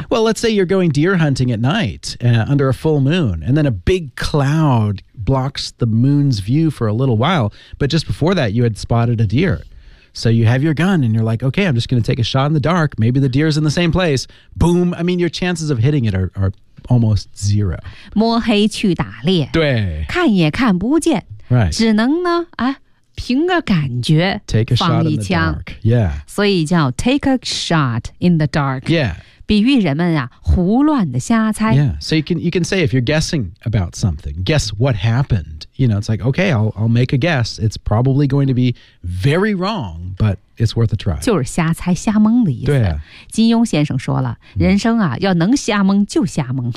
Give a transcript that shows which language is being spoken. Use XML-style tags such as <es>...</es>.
<en>Well, let's say you're going deer hunting at night、under a full moon and then a big cloud blocks the moon's view for a little while, but just before that you had spotted a deer. So you have your gun and you're like, okay, I'm just going to take a shot in the dark. Maybe the deer is in the same place. Boom. I mean, your chances of hitting it are almost zero.</en> <zh>摸黑去打猎。对。看也看不见。</zh> <en>Right.</en> <zh>只能呢、凭个感觉放一枪。</zh> <en>Take a shot in the dark. Yeah.</en> <zh>所以叫</zh> <en>take a shot in the dark. Yeah.</en> <zh>比喻人们啊胡乱的瞎猜。</zh> <en>Yeah, so you can say if you're guessing about something, guess what happened. You know, it's like, okay, I'll make a guess. It's probably going to be very wrong, but it's worth a try.</en> <zh>就是瞎猜瞎蒙的意思。对、金庸先生说了、人生啊要能瞎蒙就瞎蒙。</zh>